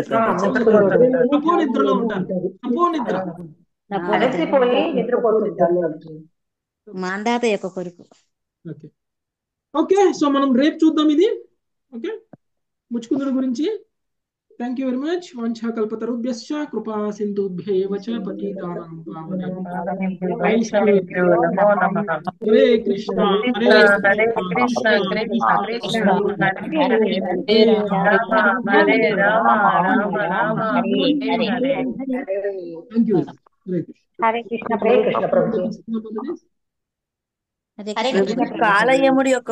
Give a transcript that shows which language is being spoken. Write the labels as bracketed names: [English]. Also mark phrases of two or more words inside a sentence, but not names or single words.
[Telugu] అపోనిద్రలో ఉంటారు. అపోనిద్ర అలసిపోయి నిద్రపోతుంటారు. మాంధాత యొక్క కొడుకు. [English] okay, so [Telugu] మనం రేపు చూద్దాం ఇది. ఓకే, ముచ్చుకుందుడు గురించి. [English] thank you very much. [Sanskrit] వంచ కల్పతరుభ్యశ్చ కృపా సింధుభ్యేవ చ పతితానాం పావనేభ్యో వైష్ణవేభ్యో నమో నమః. హరే కృష్ణ హరే కృష్ణ కృష్ణ కృష్ణ హరే రామ హరే రామ రామ రామ హరే హరే. [English] thank you. హరే కృష్ణ. [Telugu] హరే కృష్ణ ప్రభుజీ. హరే కృష్ణ. కాలయముడి యొక్క